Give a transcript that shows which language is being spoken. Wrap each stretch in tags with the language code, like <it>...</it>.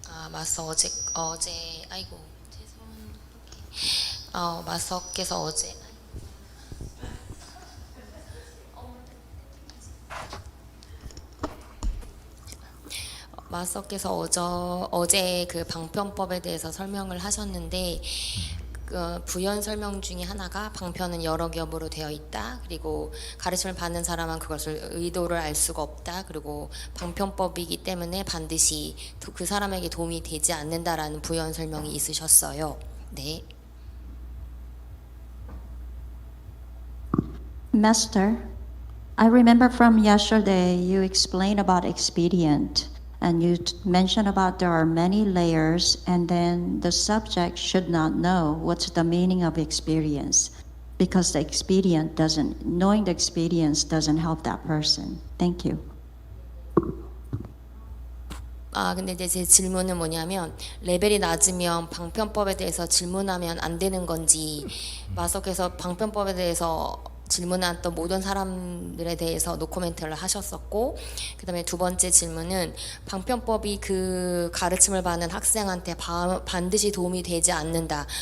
<ko>마스터 어제 아이고 죄송. 마스터께서 어제 마스터께서 어제 그 방편법에 대해서 설명을 하셨는데 그 부연 설명 중에 하나가 방편은 여러 겹으로 되어 있다. 그리고 가르침을 받는 사람은 그것을 의도를 알 수가 없다. 그리고 방편법이기 때문에 반드시 그 사람에게 도움이 되지 않는다라는 부연 설명이 있으셨어요. 네.</ko> <en>Master, I remember from yesterday you explained about expedient. And you mentioned about there are many layers, and then the subject should not know what's the meaning of experience, because knowing the experience doesn't help that person. Thank you.</en> <ko>근데 이제 제 질문은 뭐냐면 레벨이 낮으면 방편법에 대해서 질문하면 안 되는 건지, 마석께서 방편법에 대해서 질문했던 모든 사람들에 대해서 노코멘트를 하셨었고, 그 다음에 두 번째 질문은 방편법이 그 가르침을 받는 학생한테 반드시 도움이 되지 않는다.</ko>